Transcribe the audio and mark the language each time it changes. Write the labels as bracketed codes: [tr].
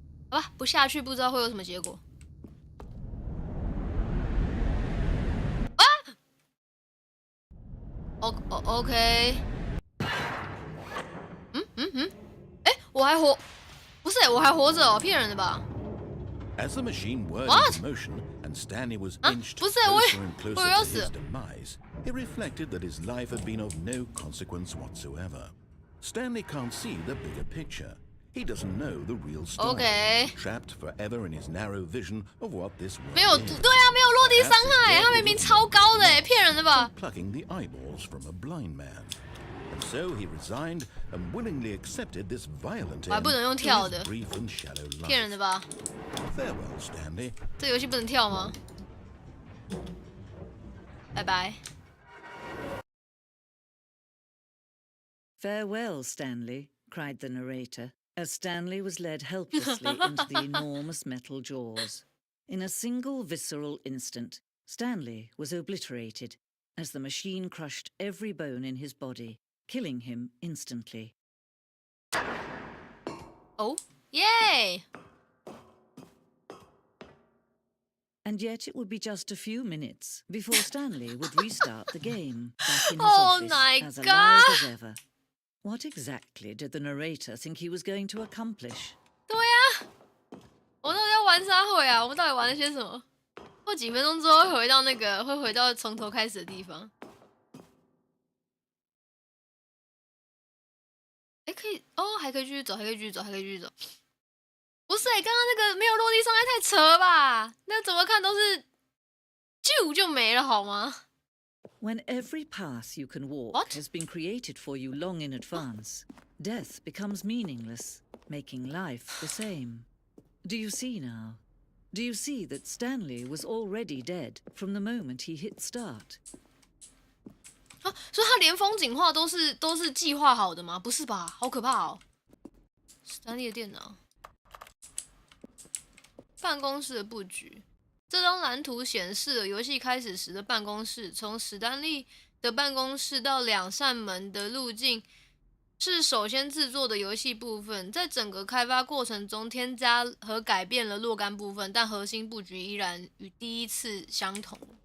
[zh] 好吧，不下去不知道会有什么结果。啊 ！OK。我还活，不是我还活着哦，骗人的吧 [en] ？As the machine whirred into motion and Stanley was inched closer and closer to his demise, it reflected that his life had been of no consequence whatsoever. Stanley can't see the bigger picture. He doesn't know the real story. Okay. Trapped forever in his narrow vision of what this world is. [zh] 没有，对啊，没有落地伤害，他明明超高的，骗人的吧 [en] ？Plucking the eyeballs from a blind man, and so he resigned and willingly accepted this violent end to his brief and shallow life. [zh] 骗人的吧 [en] ？Farewell, Stanley. [zh] 这游戏不能跳吗？拜拜。 [en] Farewell, Stanley, cried the narrator, as Stanley was led helplessly into the enormous metal jaws. In a single visceral instant, Stanley was obliterated as the machine crushed every bone in his body, killing him instantly. Oh, yay! And yet it would be just a few minutes before Stanley would restart the game back in his office as alive as ever. What exactly did the narrator think he was going to accomplish? [zh] 对呀，我到底要玩啥会啊？我们到底玩了些什么？过几分钟之后会回到从头开始的地方。哎，可以哦，还可以继续走，还可以继续走，还可以继续走。不是刚刚那个没有落地伤害太扯了吧？那怎么看都是就没了好吗？ [en] When every path you can walk has been created for you long in advance, death becomes meaningless, making life the same. Do you see now? Do you see that Stanley was already dead from the moment he hit start? [zh] 啊，所以他连风景画都是计划好的吗？不是吧？好可怕哦！史丹利的电脑，办公室的布局。这张蓝图显示了游戏开始时的办公室，从史丹利的办公室到2扇门的路径是首先制作的游戏部分，在整个开发过程中添加和改变了若干部分，但核心布局依然与第一次相同。